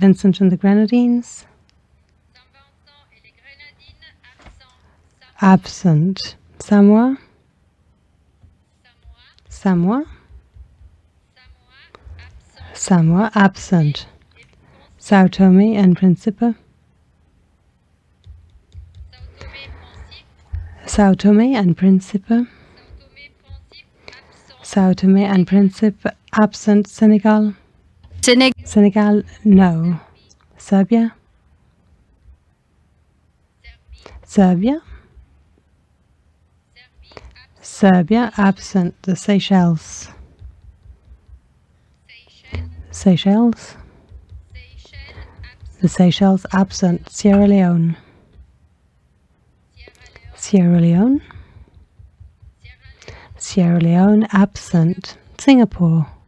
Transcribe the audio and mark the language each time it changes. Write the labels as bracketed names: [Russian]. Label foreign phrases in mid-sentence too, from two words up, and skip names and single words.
[English] Vincent and the Grenadines? Absent. Samoa? Samoa? Samoa, absent. Sao Tome and Principe? Sao Tome and Principe? Sao Tome and Principe, absent. Senegal? Senegal, no. Serbia? Serbia? Serbia, absent. The Seychelles? Seychelles? The Seychelles, absent. Sierra Leone? Sierra Leone? Sierra Leone, absent. Singapore?